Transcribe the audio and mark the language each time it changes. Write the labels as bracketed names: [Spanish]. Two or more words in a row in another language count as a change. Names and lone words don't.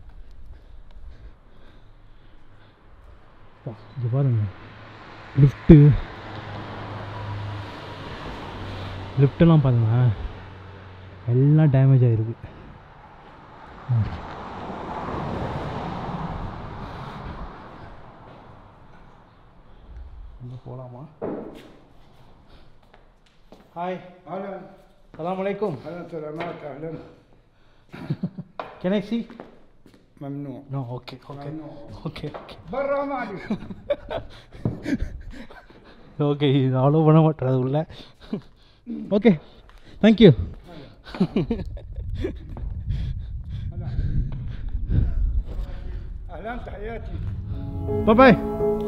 [Tamil] இது பாருங்க, லிஃப்ட்டெல்லாம் பாருங்க எல்லாம் டேமேஜ் ஆகிருக்கு. போகலாமா? ஹாய். [Arabic] السلام عليكم. سلامات اهلا. [English] Can I see? [Arabic] ممنوع. [English] No, okay. [Arabic] ممنوع. [English] Okay. [Arabic] برا ما عليك. [Tamil] ஓகே இது அவ்வளோ பண்ண மாட்டேறது உள்ள. [English] okay thank you. [Arabic] اهلا تحياتي. [Tamil] பாய்.